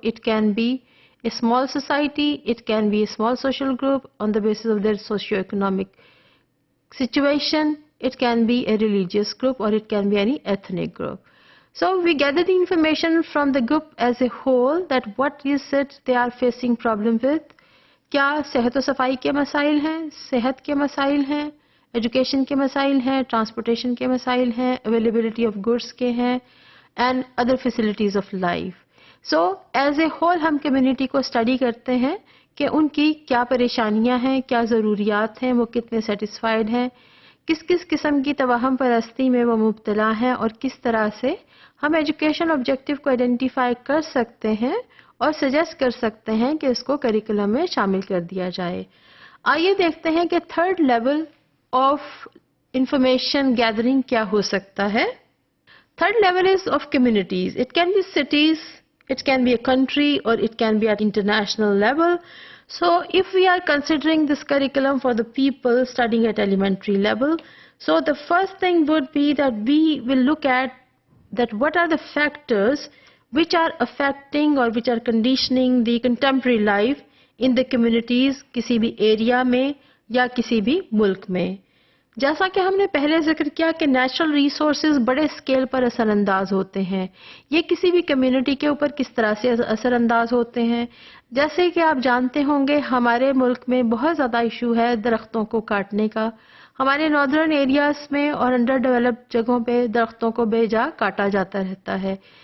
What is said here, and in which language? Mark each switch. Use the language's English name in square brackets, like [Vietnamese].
[English] It can be a small society, it can be a small social group on the basis of their socio-economic situation, it can be a religious group or it can be any ethnic group. So we gather the information from the group as a whole that what is it they are facing problem with. [Urdu] کیا صحت و صفائی کے مسائل ہیں, صحت کے مسائل ہیں, ایجوکیشن کے مسائل ہیں, ٹرانسپورٹیشن کے مسائل ہیں, [English] availability of goods [Urdu] کے ہیں, [English] And other facilities of life. So as a whole [Urdu] ہم کمیونٹی کو اسٹڈی کرتے ہیں کہ ان کی کیا پریشانیاں ہیں, کیا ضروریات ہیں, وہ کتنے سیٹسفائیڈ ہیں, کس کس قسم کی توہم پرستی میں وہ مبتلا ہیں, اور کس طرح سے ہم ایجوکیشن آبجیکٹیو کو آئیڈینٹیفائی کر سکتے ہیں اور سجیسٹ کر سکتے ہیں کہ اس کو کریکولم میں شامل کر دیا جائے. آئیے دیکھتے ہیں کہ [English] third level of information gathering [Urdu] کیا ہو سکتا ہے. [English] Third level is of communities. It can be cities, it can be a country, اور it can be at international level. So if we are considering this curriculum for the people studying at elementary level, so the first thing would be that we will look at that what are the factors which are affecting or which are conditioning the contemporary life in the communities [Urdu] کسی بھی area میں یا کسی بھی ملک میں. جیسا کہ ہم نے پہلے ذکر کیا کہ نیچرل ریسورسز بڑے اسکیل پر اثر انداز ہوتے ہیں. یہ کسی بھی کمیونٹی کے اوپر کس طرح سے اثر انداز ہوتے ہیں. جیسے کہ آپ جانتے ہوں گے ہمارے ملک میں بہت زیادہ ایشو ہے درختوں کو کاٹنے کا. ہمارے ناردرن ایریاز میں اور انڈر ڈیولپڈ جگہوں پہ درختوں کو بے جا کاٹا جاتا رہتا ہے.